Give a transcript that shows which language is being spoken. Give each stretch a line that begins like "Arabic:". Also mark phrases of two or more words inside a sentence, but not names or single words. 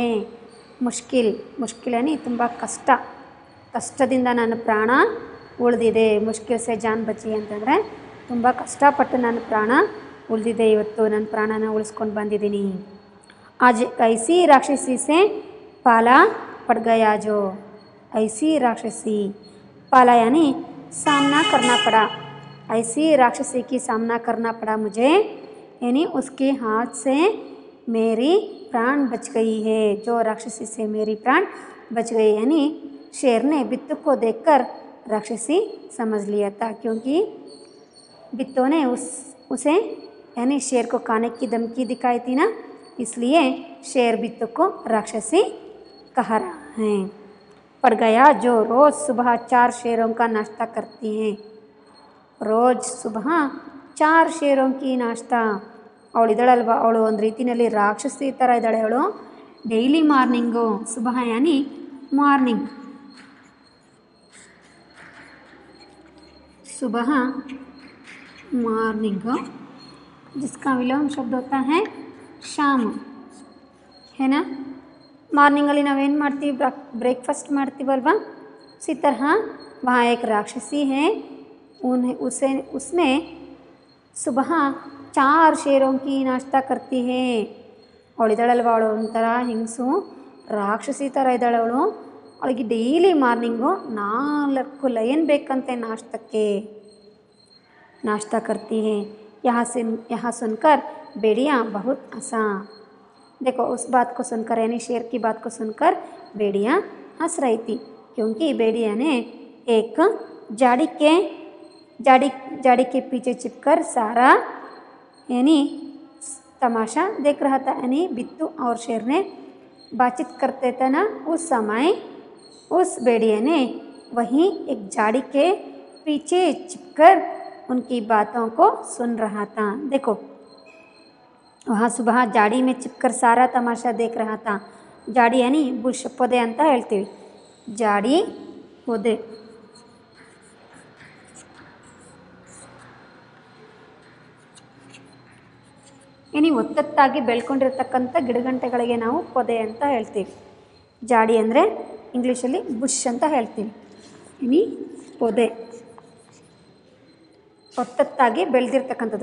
Kannada: ಮುಷ್ಕಿಲ್ ಯಾನಿ ತುಂಬ ಕಷ್ಟದಿಂದ ನನ್ನ ಪ್ರಾಣ ಉಳಿದಿದೆ।
Hindi: मुश्किल से जान बची
Kannada: ಅಂತಂದರೆ ತುಂಬ ಕಷ್ಟಪಟ್ಟು ನನ್ನ ಪ್ರಾಣ ಉಳಿದಿದೆ, ಇವತ್ತು ನನ್ನ ಪ್ರಾಣನ ಉಳಿಸ್ಕೊಂಡು ಬಂದಿದ್ದೀನಿ।
Hindi: आज ऐसी राक्षसी से पाला पड़ गया जो। ऐसी राक्षसी, पाला यानी सामना करना पड़ा, ऐसी राक्षसी की सामना करना पड़ा मुझे, यानी उसके हाथ से मेरी प्राण बच गई है। जो राक्षसी से मेरी प्राण बच गई, यानी शेर ने बिट्टू को देखकर राक्षसी समझ लिया था, क्योंकि बिट्टू ने उसे यानी शेर को खाने की धमकी दिखाई थी ना, इसलिए शेर बिट्टू को राक्षसी कह रहा है। पड़ गया जो रोज़ सुबह 4 शेरों का नाश्ता करती हैं। रोज़ सुबह 4 शेरों की नाश्ता,
Kannada: ಅವಳು ಇದ್ದಾಳಲ್ವ, ಅವಳು ಒಂದು ರೀತಿಯಲ್ಲಿ ರಾಕ್ಷಸಿ ಥರ ಇದ್ದಾಳೆ ಅವಳು।
English: daily morning,
Hindi: सुबह यानी
English: ಮಾರ್ನಿಂಗ್,
Hindi: सुबह मॉर्निंग, जिसका विलोम शब्द होता है शाम, है ना।
Kannada: ಮಾರ್ನಿಂಗಲ್ಲಿ ನಾವೇನು ಮಾಡ್ತೀವಿ, ಬ್ರೇಕ್ಫಾಸ್ಟ್ ಮಾಡ್ತೀವಲ್ವ,
Hindi: उसी तरह वहाँ एक राक्षसी है, उसने सुबह 4 शेरों की नाश्ता करती है।
Kannada: ಅವಳು ಇದ್ದಾಳಲ್ವ, ಅವಳು ಒಂಥರ ಹಿಂಗಸು ರಾಕ್ಷಸಿ ಥರ ಇದ್ದಾಳೆ ಅವಳು। ಅವಳಿಗೆ
English: daily morning
Kannada: 4 ಲಯನ್ ಬೇಕಂತೆ
Hindi: नाश्ता करती है। यहाँ सुनकर भेड़िया बहुत हंसा। देखो उस बात को सुनकर यानी शेर की बात को सुनकर भेड़िया हंस रही थी, क्योंकि भेड़िया ने एक जाड़ी के पीछे छिपकर सारा यानी तमाशा देख रहा था। यानी बिट्टू और शेर ने बातचीत करते थे ना, उस समय उस भेड़िया ने वहीं एक झाड़ी के पीछे छिपकर उनकी बातों को सुन रहा था। देखो वहाँ सुबह झाड़ी में छिपकर सारा तमाशा देख रहा था। झाड़ी यानी
Kannada: बुಷ್ ಪೊದೆ ಅಂತ ಹೇಳ್ತೀವಿ, झाड़ी ಪೊದೆ। यानी ಒತ್ತೊತ್ತಾಗಿ ಬೆಳ್ಕೊಂಡಿರ್ತಕ್ಕಂಥ ಗಿಡಗಂಟೆಗಳಿಗೆ ನಾವು ಪೊದೆ ಅಂತ ಹೇಳ್ತೀವಿ। झाड़ी ಅಂದರೆ ಇಂಗ್ಲೀಷಲ್ಲಿ ಬುಷ್ ಅಂತ ಹೇಳ್ತೀವಿ, यानी ಪೊದೆ ಒತ್ತೊತ್ತಾಗಿ ಬೆಳೆದಿರ್ತಕ್ಕಂಥದ್ದು।